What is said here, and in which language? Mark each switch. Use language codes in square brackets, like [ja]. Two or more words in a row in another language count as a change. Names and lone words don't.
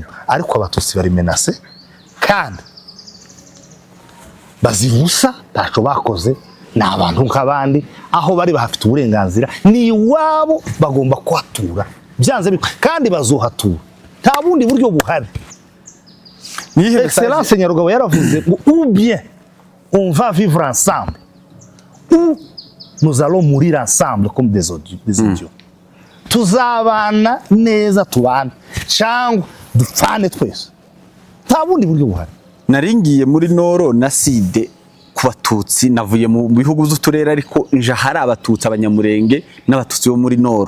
[rn] Ariko abatutsi bari menace kandi bazirusa ntaco bakoze, n'abantu nk'abandi aho bari bahafite uburenganzira ni wabo bagomba kwatura byanze kandi bazohatura, nta bundi buryo buhari. Excellence Nyarugabo yaravuze ngo [fr] ou bien on va vivre ensemble ou nous allons mourir ensemble comme des idiots. [rn] Tuzabana neza tubana cyangwa dupfane twese, nta bundi buryo buhari. Naringiye muri Noro na Side ku batutsi, navuye mu bihugu by'uturere ariko nje hari abatutsi Abanyamurenge n'abatutsi bo muri Noro.